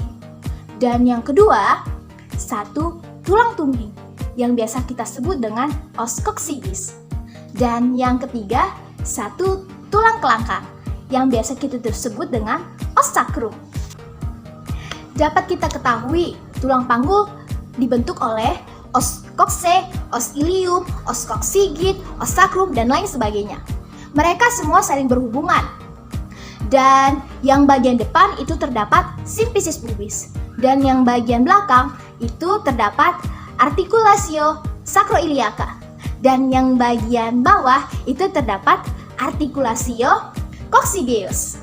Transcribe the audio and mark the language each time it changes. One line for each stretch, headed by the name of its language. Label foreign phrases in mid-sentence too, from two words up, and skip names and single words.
Indonesian: Dan yang kedua, 1 tulang tumbuh yang biasa kita sebut dengan
Latin: os coccygeus.
Indonesian: Dan yang ketiga, 1 tulang kelangkang yang biasa kita sebut dengan
Latin: os sacrum.
Indonesian: Dapat kita ketahui tulang panggul dibentuk oleh
Latin: os coxae, os ilium, os coccygeus, os sacrum,
Indonesian: dan lain sebagainya. Mereka semua saling berhubungan. Dan yang bagian depan itu terdapat simfisis pubis. Dan yang bagian belakang itu terdapat
Latin: articulatio sacroiliaca.
Indonesian: Dan yang bagian bawah itu terdapat
Latin: articulatio coccygeus.